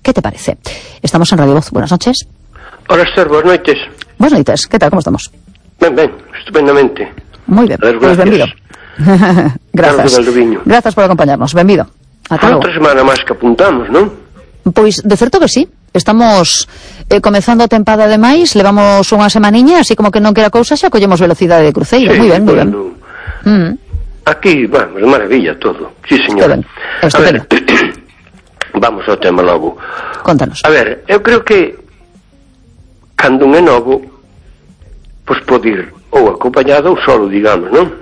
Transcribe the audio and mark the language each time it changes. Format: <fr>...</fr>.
<es>¿Qué te parece? Estamos en Radio Voz. Buenas noches. Hola, Esther. Buenas noches. Buenas noches. ¿Qué tal? ¿Cómo estamos? Bien, bien. Estupendamente. Muy bien. Pues gracias. Bienvenido. Gracias. Gracias por acompañarnos. Bienvenido. Otra semana más que apuntamos, ¿no? Pues de cierto que sí.</es> <gl>Estamos comenzando a tempada de máis, levamos unha semaniña, así como que non quera cousa, xa collemos velocidade de cruceiro.</gl> <es>Sí, muy bien, bueno. Muy bien. Aquí, vamos, maravilla todo. Sí, señor. A ver,</es> <gl>vamos ao tema logo. Contanos. A ver, eu creo que cando un é novo, pois pode ir ou acompañado ou solo, digamos, ¿no?</gl>